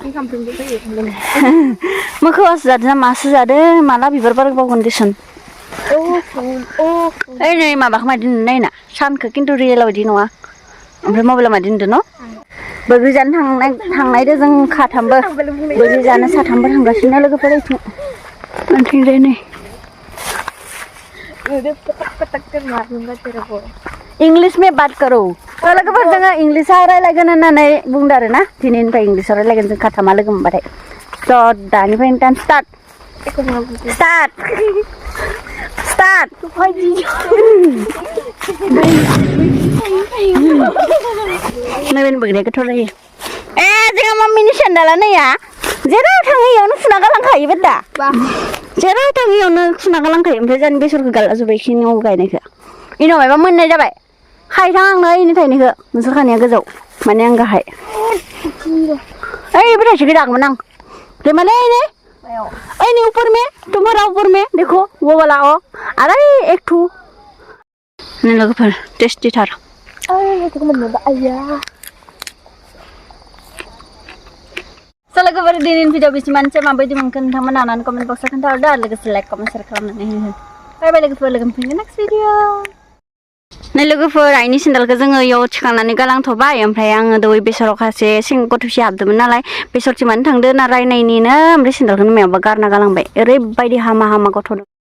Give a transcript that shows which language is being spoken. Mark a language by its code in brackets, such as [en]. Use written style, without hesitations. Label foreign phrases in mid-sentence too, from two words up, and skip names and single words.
[brx] मोखौआसो जादों ना मासो जादों माला बिबार बारबावगोन देसन ओइ नै माबाखौ मादि नुनो नायना सानखौ खिन्थु रियेलाव बिदि नङा ओमफ्राय मबाइलाव मादि नुदों न' बैग्रि जानो थांनायदो जों खाथामबो बैग्रि जानो साथामबो थांगासिनो लोगोफोर ओंथिंजाय नै [hi] इंलिश में बात करो [brx] लोगोफोर जोङो इंलिसाव रायलायगोन होननानै बुंदों आरो ना दिनैनिफ्राय इंलिसाव रायलायगोन जों खाथामा लोगो मोनबाथाय स' दानिफ्राय टाइम स्टार्ट नैबे बैग्रिया गोथाव जायो जोंहा मम्मीनि सेन्देला नैया जेराव थाङो इयावनो सुना गालांखायो दा जेराव थाङो इयावनो सुना गालांखायो ओमफ्राय जोंनि बेसरखौ गारला जोब्बाय इखिनियाव गायनायखौ इनाव मायबा मोननाय जाबाय खायथां आंनो इनि थायनायखौ नोंसोर खानाया गोजौ माने आं गाहाय ओइ बेटायसो गोदागौमोन आं ले माले ने [hi] ओइ नहीं ऊपर में तुम्हारा ऊपर में देखो वो वाला ओ अरे एक ठू ने [brx] लोगोफोर टेस्टी थार स' लोगोफोर दिनैनि भिडिअ बिसिमानोसै माबायदि मोनखो नोंथांमोना नानानै कमेन्ट बक्सआव खोन्थाहरदो आरो लोगोसे [en] like comment share [brx] खालामनानै हो [en] bye bye [brx] लोगोफोर लोगो मोनफिनगोन [en] next video [brx] नै लोगोफोर आइनि सेन्देलखौ जोङो इयाव थिखांनानै गालांथ'बाय ओमफ्राय आङो दय बेसराव खासे गथ'से हाबदोंमोन नालाय बेसरथि मानो थांदो ना रायनायनिनो ओमफ्राय सेन्देलखौनो मायावबा गारना गालांबाय ओरैबायदि हामा गथ'